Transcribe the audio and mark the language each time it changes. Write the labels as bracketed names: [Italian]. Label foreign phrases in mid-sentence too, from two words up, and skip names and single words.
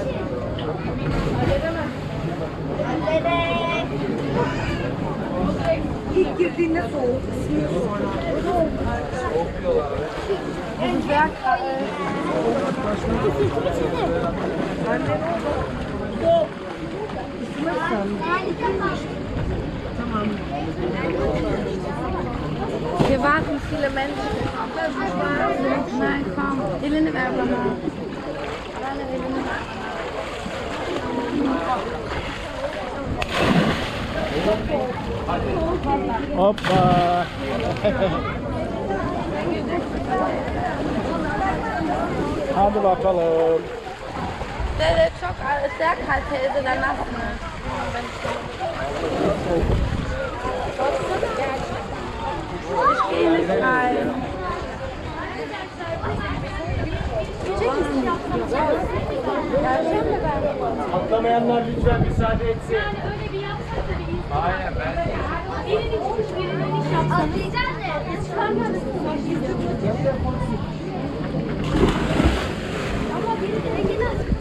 [Turkish] İlk girdiğinde soğuk, ısınıyor sonra. Soğuk diyorlar. En güzel Tamam. [German] Hier warten viele Menschen. Nein, komm. [Turkish] Elini ver bana. Bana elini ver. Hoppa. Hadi bakalım. Evet, çok [German] sehr kalt teyze, dann lass mal. Ich gehe nicht rein. [Turkish] Atlamayanlar lütfen müsaade etsin. Yani öyle bir yapsak da bir insan. Aynen ben. Birini olmuş birini iş yapsak. Atlayacağız da. Çıkarmıyoruz. Ama biri de gider.